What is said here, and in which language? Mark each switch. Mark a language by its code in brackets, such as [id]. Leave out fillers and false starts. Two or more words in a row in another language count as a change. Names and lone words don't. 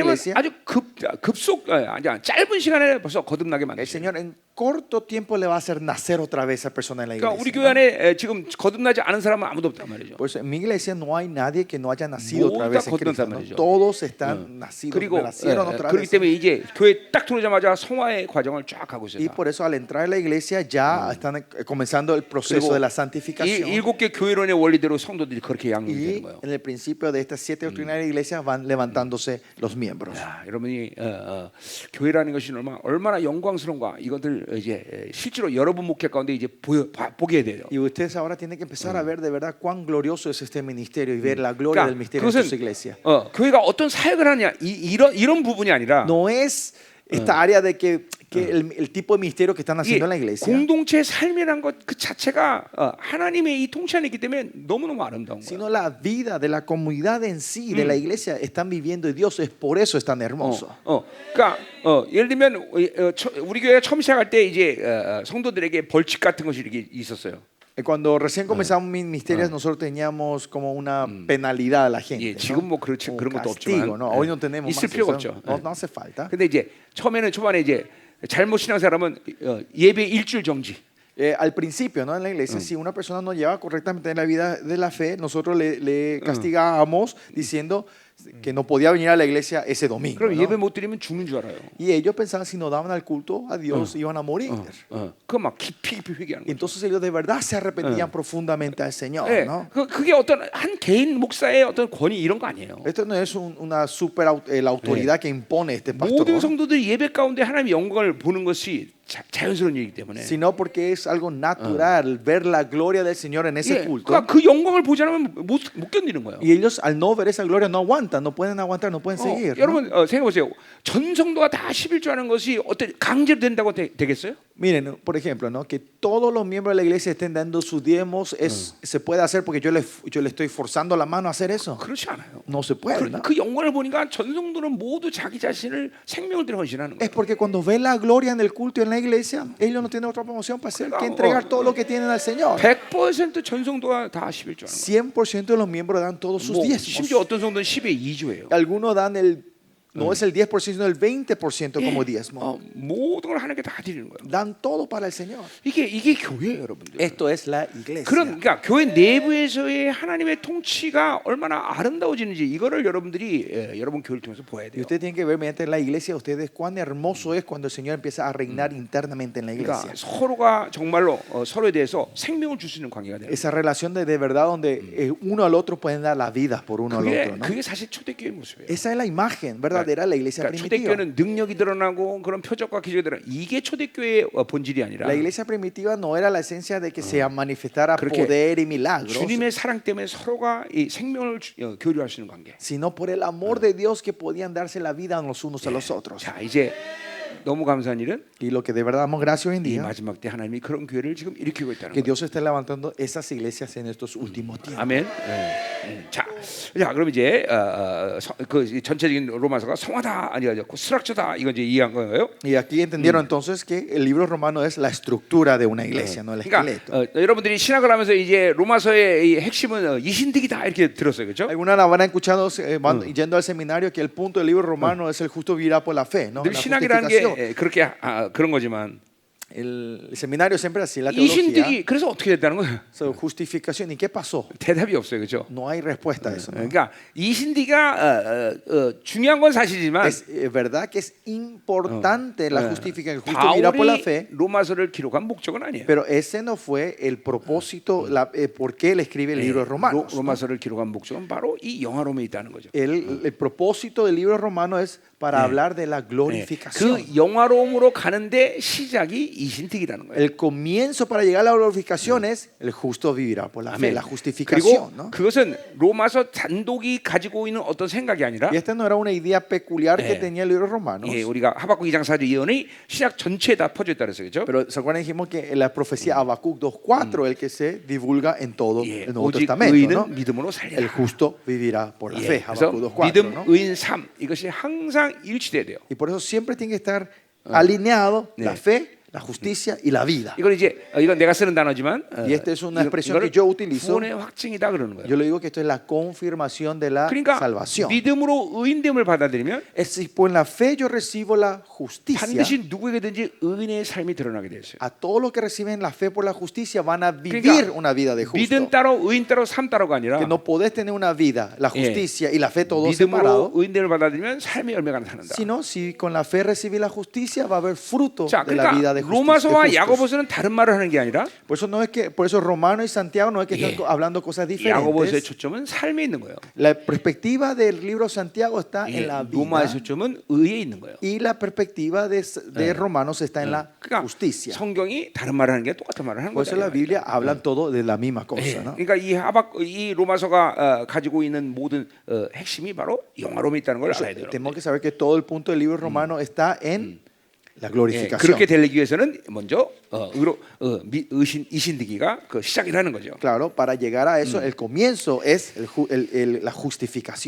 [ko] 하나님은 [es] iglesia, [ko] 아주 급속 아주 짧은 시간에 벌써 거듭나게 [es] el [ko] 만드세요. [es] Señor en corto tiempo le va a hacer nacer otra vez a esa persona en la [ko] 그러니까 우리 [es] iglesia. [ko] 교회 안에 지금 거듭나지 않은 사람은 아무도 없단 말이죠. [es] Pues en mi iglesia no hay nadie que no haya nacido otra [ko] 모두 [es] vez [ko] 다 [es] en Cristo, [ko] 거듭난 [es] ¿no? [ko] 말이죠. [es] Todos están nacidos, [ko] 그리고 [es] nacieron otra [ko] 그렇기 [es] vez. [ko] 때문에 이제 교회 딱 들어오자마자 성화의 과정을 쫙 가고 [es] Y [ko] 있어요. [es] por eso al entrar en la iglesia ya están comenzando el proceso de la santificación. [ko] 이 일곱 개 교회론의 원리대로 성도들이 그렇게 양육되는 [es] Y [ko] 거예요. [es] en el principio de estas 7 doctrinas de la iglesia van levantándose los miembros. [ko] 야, 여러분이 교회라는 것이 얼마나 영광스러운가 이것들 이제 실제로 여러분 목회 가운데 이제 보게 돼요. [es] Y ustedes ahora tienen que empezar a ver de verdad cuán glorioso es este ministerio y ver la gloria del misterio de sus iglesias. [ko] 교회가 어떤 사역을 하냐 이런 부분이 아니라 [es] No es esta área de que el tipo de ministerio que están haciendo en la iglesia, [ko] 공동체 삶이란 것 그 자체가 하나님의 이 통치 안에 있기 때문에 너무너무 아름다운 거예요. [es] sino la vida de la comunidad en sí, de la iglesia, están viviendo y Dios es por eso es tan hermoso. [ko] 그러니까 예를 들면 우리 교회가 처음 시작할 때 이제 성도들에게 벌칙 같은 것이 이렇게 있었어요. [es] Cuando recién comenzamos mis misterios, nosotros teníamos como una penalidad a la gente. [ko] 예, [es] ¿no? [ko] 지금 뭐 그런 [es] Un [ko] 것도 [es] castigo, [ko] 없지만 [es] ¿no? Hoy no tenemos [ko] 있을 [es] más [ko] 필요가 [es] eso. [ko] 없죠. [es] No hace falta. [ko] 근데 이제 초반에 이제 잘못 신앙생활하면 예배 일주일 정지. [es] Al principio, ¿no? En la iglesia, si una persona no lleva correctamente en la vida de la fe, nosotros le castigábamos diciendo que no podía venir a la iglesia ese domingo, [ko] 그럼 [es] ¿no? [ko] 예배 못 드리면 죽는 줄 알아요. [es] Y ellos pensaban si no daban al culto a Dios iban a morir. [ko] 그거 막 깊이 회개하는 [es] Y [ko] 거죠. [es] entonces ellos de verdad se arrepentían profundamente al Señor, [ko] 예, [es] ¿no? [ko] 그게 어떤 한 개인 목사의 어떤 권위 이런 거 아니에요. [es] Esto no es una super la autoridad que impone este [ko] 모든 [es] pastor, [ko] 성도들이 예배 가운데 하나님의 영광을 보는 것이 자연스러운 일이기 때문에. [es] sino porque es algo natural ver la gloria del Señor en ese [ko] 예, [es] culto. [ko] 그러니까 그 영광을 보지 않으면 못 견디는 거예요. [es] Y ellos al no ver esa gloria no aguantan, no pueden aguantar, no pueden seguir, ¿no? [ko] 여러분 생각해 보세요. 전 성도가 다 11조 하는 것이 어떤 강제로 된다고 되겠어요? [es] Miren, por ejemplo, ¿no? Que todos los miembros de la iglesia estén dando sus diezmos, ¿se puede hacer porque yo le estoy forzando la mano a hacer eso? [ko] 그렇지 않아요. [es] No se puede, ¿no? [ko] 그 영광을 보니까 전 성도는 모두 자기 자신을 생명을 들여 헌신하는 [es] Es [ko] 거예요. [es] porque cuando ven la gloria en el culto y en la iglesia, ellos no tienen otra promoción para hacer que entregar todo lo que tienen al Señor. [ko] 100% 전 성도가 다 11조 하는 거예요. [es] 100% de los miembros dan todos sus [ko] 뭐, [es] diezmos. [ko] 심지어 어떤 성도는 10의 2조예요. [es] Algunos dan el No es el 10%, sino el 20% como diezmo. [ko] 모든 걸 하나님께 다 드리는 거예요. [es] Dan todo para el Señor. [ko] 이게 교회예요, 여러분들. [es] Esto es la iglesia. [ko] 그러니까 교회 내부에서의 하나님의 통치가 얼마나 아름다워지는지 이거를 여러분들이 여러분 교회를 통해서 보아야 [es] Y [ko] 돼요. [es] usted tiene que ver mediante la iglesia ustedes cuán hermoso es cuando el Señor empieza a reinar internamente en la [ko] 그러니까 [es] iglesia. [ko] 서로가 정말로 서로에 대해서 생명을 줄 수 있는 관계가 돼요. [es] Esa relación de verdad donde uno al otro pueden dar la vida por uno al otro, ¿no? [ko] 그게 사실 초대교회의 모습이에요. [es] Esa es la imagen verdadera de la iglesia [ko] 그러니까 [es] primitiva. [ko] 초대교회는 능력이 드러나고 그런 표적과 기적이 드러나 이게 초대교회의 본질이 아니라 [es] La iglesia primitiva no era la esencia de que se manifestara [ko] 그렇게 [es] poder y milagros, [ko] 주님의 사랑 때문에 서로가 이 생명을 교류할 수 있는 관계. [es] sino por el amor de Dios que podían darse la vida los unos a los otros. [ko] 자, 이제 너무 감사한 일은 [es] Y lo que de verdad damos gracias hoy en [ko] 이 [es] día, [ko] 마지막 때 하나님이 그런 교회를 지금 일으키고 있다는 [es] que [ko] 거예요. [es] Dios está levantando esas iglesias en estos últimos tiempos. [ko] 아멘. 자, 그럼 이제 그 전체적인 로마서가 성화다 아니고 스트럭처다 이거 이제 이해한 거예요. [es] Y aquí entendieron entonces que el libro romano es la estructura de una iglesia, no el esqueleto. [ko] 그러니까 여러분들이 신학을 하면서 이제 로마서의 이 핵심은 이신득이다 이렇게 들었어요, 그렇죠? [es] Algunas habrán escuchado yendo al seminario que el punto del libro romano es el justo vivirá por la fe, ¿no? [ko] 늘 [es] La [ko] 신학이라는 [es] justificación. [ko] 게 그렇게 그런 거지만 [es] El seminario siempre así, la teología. [ko] 이신득이 그래서 어떻게 됐다는 거예요? [es] So, justificación. ¿Y qué pasó? [ko] 대답이 없어요, 그렇죠? [es] No hay respuesta a eso, ¿no? [ko] 그러니까 이신득이가 중요한 건 사실이지만 [es] Es verdad que es importante la justificación, el justo vivirá por la [ko] 바울이 [es] fe, [ko] 로마서를 기록한 목적은 아니에요. [es] pero ese no fue el propósito, por qué él escribe el libro de Romanos, ¿no? [ko] 로마서를 기록한 목적은 바로 이 영화로움에 있다는 거죠. [es] El propósito del libro romano es para hablar de la glorificación. [ko] 그 영화로움으로 가는데 시작이 이신득이라는 거예요. [es] El comienzo para llegar a la glorificación es el justo vivirá por la fe, [ko] 아멘. [es] la [ko] 그리고 [es] justificación, ¿no? [ko] 그것은 로마서 단독이 가지고 있는 어떤 생각이 아니라 [es] Y esta no era una idea peculiar que tenía el libro romano. [ko] 예, 우리가 하박국 2장 4절 예언이 신약 전체에 다 퍼져 있다 그랬어요. 그렇죠? [es] Pero ¿se acuerdan? Dijimos que la profecía Habacuc 2:4 el que se divulga en todo [ko] 예, [es] el Nuevo [ko] 오직 [es] Testamento, [ko] 의인은 [es] ¿no? [ko] 믿음으로 살리라. [es] El justo vivirá por la [ko] 예, [es] fe, [ko] 그래서 [es] Habacuc 2:4, [ko] 믿음, [es] ¿no? [ko] 의인, 삶 이것이 항상 일치돼야 돼요. [es] Y por eso siempre tiene que estar alineado la fe, la justicia y la vida. [ko] 이건 이제 이건 내가 쓰는 단어지만 [es] Y esta es una expresión que yo utilizo. [ko] 구원의 확증이다 그러는 거예요. [es] Yo le digo que esto es la confirmación de la [ko] 그러니까 [es] salvación. [ko] 믿음으로 의인됨을 받아들이면 [es] Es si por la fe yo recibo la justicia, [ko] 반드시 누구에게든지 의인의 삶이 드러나게 돼 있어요. [es] a todos los que reciben la fe por la justicia van a vivir [ko] 그러니까 [es] una vida de justo. [ko] 믿음 따로 의인 따로 삶 따로가 아니라 [es] Que no podés tener una vida, la justicia y la fe todos [ko] 믿음으로 [es] separados, [ko] 의인됨을 받아들이면 삶의 열매가 나타난다. [es] sino si con la fe recibís la justicia va a haber fruto [ko] 자, [es] de la vida [ko] 그러니까 [es] de justicia. [ko] 로마서와 야고보서는 다른 말을 하는 게 아니라 [es] Por eso no es que, por eso Romano y Santiago no es que [ko] 예. [es] están hablando cosas [ko] 야고보서의 [es] diferentes. [ko] 초점은 삶에 있는 거예요. [es] La perspectiva del libro Santiago está en la [ko] 로마의 [es] vida [ko] 초점은 의에 있는 거예요. [es] y la perspectiva de Romanos está en la [ko] 그러니까 [es] justicia. [ko] 성경이 다른 말을 하는 게 똑같은 말을 하는 [es] Por eso [ko] 거죠. [es] la Biblia hablan todo de la misma cosa, ¿no? [ko] 그러니까 이 로마서가 가지고 있는 모든 핵심이 바로 영화로움에 있다는 걸 알아야 돼요. [es] Tenemos que saber que todo el punto del libro romano está en la [ko] 예, [es] glorificación. [ko] 그렇게 되기 위해서는 먼저 이신득이가 그 시작이라는 거죠. [es] Claro, para llegar a eso, el comienzo es la justificación.